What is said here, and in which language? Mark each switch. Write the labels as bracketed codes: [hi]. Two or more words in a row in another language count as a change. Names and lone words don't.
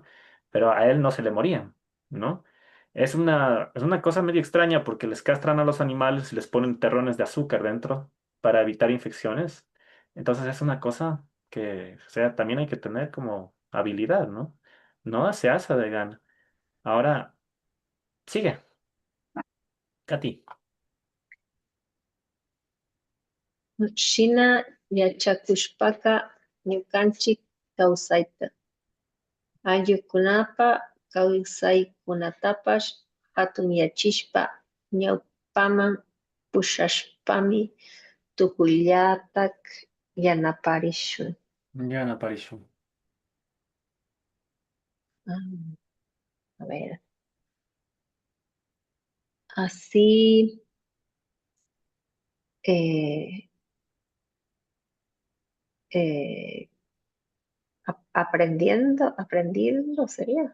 [es] Pero a él no se le morían, ¿no? Es una cosa medio extraña porque les castran a los animales y les ponen terrones de azúcar dentro para evitar infecciones. Entonces es una cosa. que, o sea, también hay que tener como habilidad, ¿no? No se asa de gana. Ahora, sigue, Katy. [qu] Shina yachakushpaka ñukanchik kawsayta. Ayllukunapa kawsaykunatapash hatunyachishpa ñawpaman pushashpami tukullatak yanaparishun. [es] Ya no apareció. Ah, a ver, así eh, eh, aprendiendo sería.